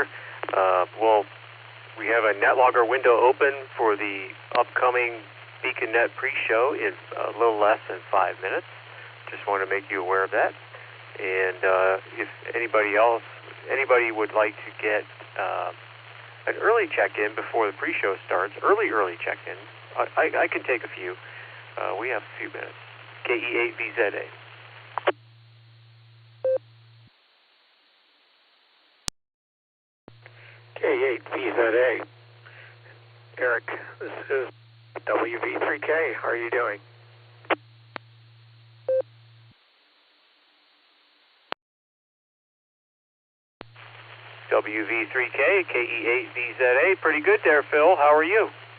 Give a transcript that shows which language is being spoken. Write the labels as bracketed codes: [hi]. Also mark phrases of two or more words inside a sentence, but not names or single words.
[en] Well, we have a NetLogger window open for the upcoming BeaconNet pre-show in a little less than 5 minutes. Just want to make you aware of that. And if anybody would like to get an early check-in before the pre-show starts, early check-in, I can take a few. We have a few minutes. KE8VZA. K8VZA. Eric, this is WV3K. How are you doing? WV3K, KE8VZA. Pretty good there, Phil. How are you?